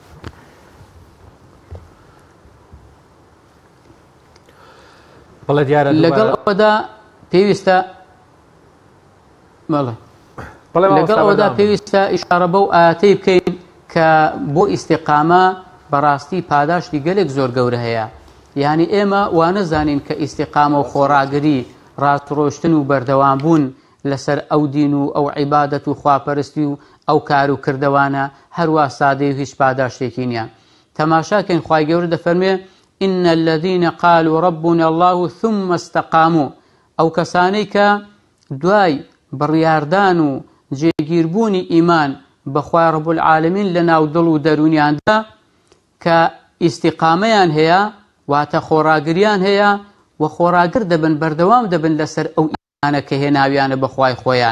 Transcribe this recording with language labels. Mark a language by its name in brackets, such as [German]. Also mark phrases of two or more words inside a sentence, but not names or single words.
[Central Kurdish] لەگەڵ ئەوەدا پێویستە لەگەڵ ئەوەدا پێویستە ئیشارە بەو ئاەتەی بکەین کە بۆ ئیستیقامە بەڕاستی پاداشتی گەلێک زۆر گەورە هەیە. یعنی ئێمە وانەزانین کە ئیستیقامە و خۆڕاگری ڕاستڕۆشتن و بەردەوام بوون لەسەر ئەو دین و ئەو عیبادەت و خواپەرستی و ئەو کار و کردەوانە هەروە سادەی و هیچ پاداشتێکی نییە. تەماشاکەین خوای گەورە دەفەرمێ [Arabic] إن الذين قالوا ربنا الله ثم استقاموا [Central Kurdish] ئەو کەسانەی کە دوای بڕیاردان و جێگیربوونی ئیمان بەخوای [Arabic] ڕەب العالەمین [Central Kurdish] لە ناو دڵ و دەرونیاندا کە ئیستیقامەیان هەیە واتە خۆڕاگریان هەیە و خۆڕاگر دەبن بەردەوام دەبن لەسەر ئەو ئیمانە کە هێناویانە بەخوای خۆیان.